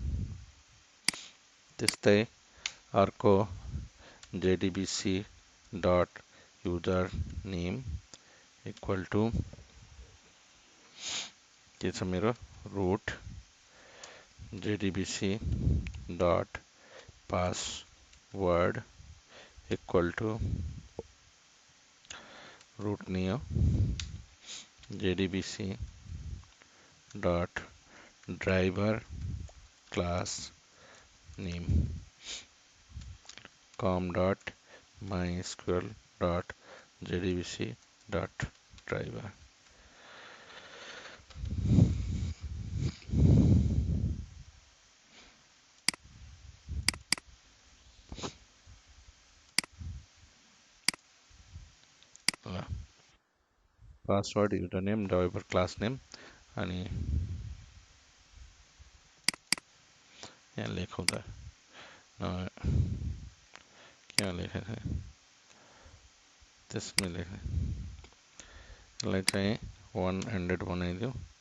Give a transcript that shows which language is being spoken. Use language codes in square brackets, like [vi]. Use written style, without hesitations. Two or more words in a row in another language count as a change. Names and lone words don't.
[ne] त्यस्तै अर्को [en] JDBC dot user name equal to [ne] के छ मेरो [en] root JDBC dot password equal to रूट [hi] नहीं हो [en] JDBC dot driver class name com dot mysql dot jdbc dot driver. password user name driver class name, [ne] अनि यहाँ लेखौँ त क्या लेखेको छ त्यसमै लेख्ने, यसलाई चाहिँ 100 बनाइदिउँ।